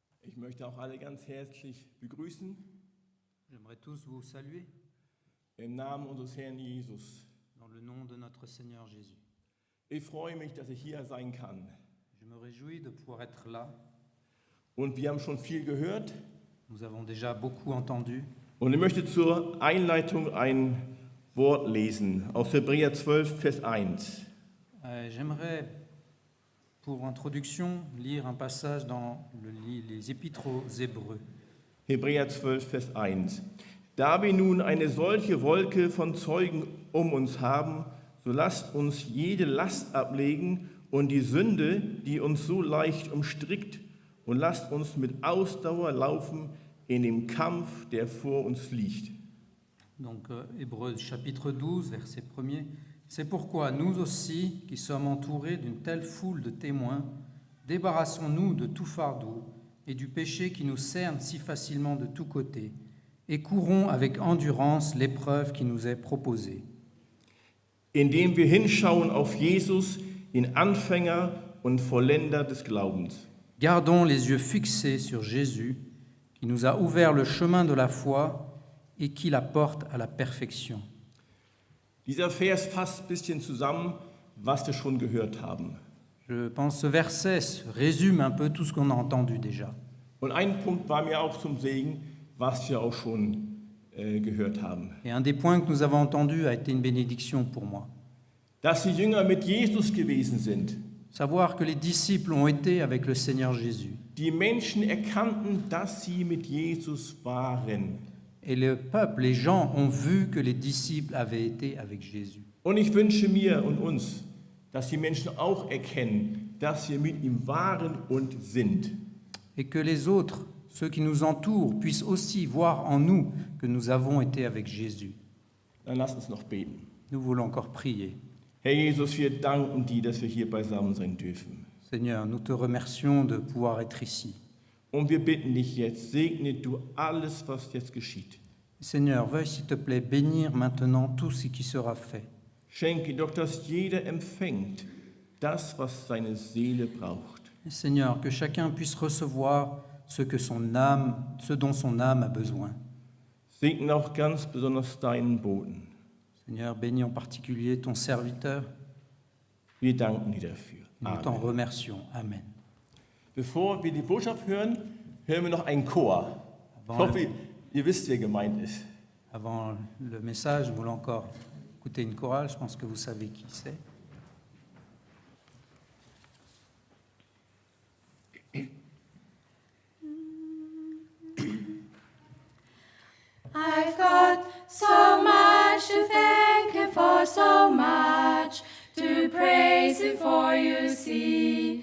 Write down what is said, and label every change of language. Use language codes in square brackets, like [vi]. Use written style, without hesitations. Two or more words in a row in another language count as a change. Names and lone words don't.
[de] Ich möchte auch alle ganz herzlich begrüßen [fr] J'aimerais tous vous saluer [de] im Namen unseres Herrn Jesus. [fr] dans le nom de notre Seigneur Jésus. [de] Ich freue mich, dass ich hier sein kann. [fr] Je me réjouis de pouvoir être là. [de] Und wir haben schon viel gehört. [fr] Nous avons déjà beaucoup entendu. [de] Und ich möchte zur Einleitung ein Wort lesen aus Hebräer 12, Vers 1. [fr] J'aimerais, pour introduction, lire un passage dans les Épîtres aux Hébreux. [de] Hebräer 12, Vers 1. Da wir nun eine solche Wolke von Zeugen um uns haben, so lasst uns jede Last ablegen und die Sünde, die uns so leicht umstrickt, und lasst uns mit Ausdauer laufen in dem Kampf, der vor uns liegt. [fr] Donc, Hébreux chapitre 12, verset 1er. C'est pourquoi nous aussi, qui sommes entourés d'une telle foule de témoins, débarrassons-nous de tout fardeau et du péché qui nous cerne si facilement de tous côtés, et courons avec endurance l'épreuve qui nous est proposée. [de] Indem wir hinschauen auf Jesus, den Anfänger und Vollender des Glaubens. [fr] Gardons les yeux fixés sur Jésus, qui nous a ouvert le chemin de la foi et qui la porte à la perfection. [de] Dieser Vers fasst ein bisschen zusammen, was wir schon gehört haben. [fr] Je pense que ce verset résume un peu tout ce qu'on a entendu déjà. [de] Und ein Punkt war mir auch zum Segen, was wir auch schon gehört haben. [fr] Et un des points que nous avons entendus a été une bénédiction pour moi. [de] Dass die Jünger mit Jesus gewesen sind. [fr] Savoir que les disciples ont été avec le Seigneur Jésus. [de] Die Menschen erkannten, dass sie mit Jesus waren. [fr] Et le peuple, les gens ont vu que les disciples avaient été avec Jésus. [de] Und ich wünsche mir und uns, dass die Menschen auch erkennen, dass wir mit ihm waren und sind. [fr] Et que les autres, ceux qui nous entourent, puissent aussi voir en nous que nous avons été avec Jésus. [de] Dann lasst uns noch beten. [fr] Nous voulons encore prier. [de] Herr Jesus, wir danken dir, dass wir hier beisammen sein dürfen. [fr] Seigneur, nous te remercions de pouvoir être ici. [de] Und wir bitten dich jetzt, segne du alles, was jetzt geschieht. [fr] Seigneur, veuille s'il te plaît bénir maintenant tout ce qui sera fait. [de] Schenke doch, dass jeder empfängt das, was seine Seele braucht. [fr] Seigneur, que chacun puisse recevoir ce dont son âme a besoin. [de] Segne auch ganz besonders deinen Boten. [fr] Seigneur, bénis en particulier ton serviteur. [de] Wir danken dir dafür. [fr] Nous t'en Amen. remercions. Amen. [de] Bevor wir die Botschaft hören, hören wir noch einen Chor. Ich hoffe, ihr wisst, wer gemeint ist. [fr] Avant le message, nous voulons encore écouter une chorale. Je pense que vous savez qui c'est. [en] I've got so much to thank Him for, so much to praise Him for, you see.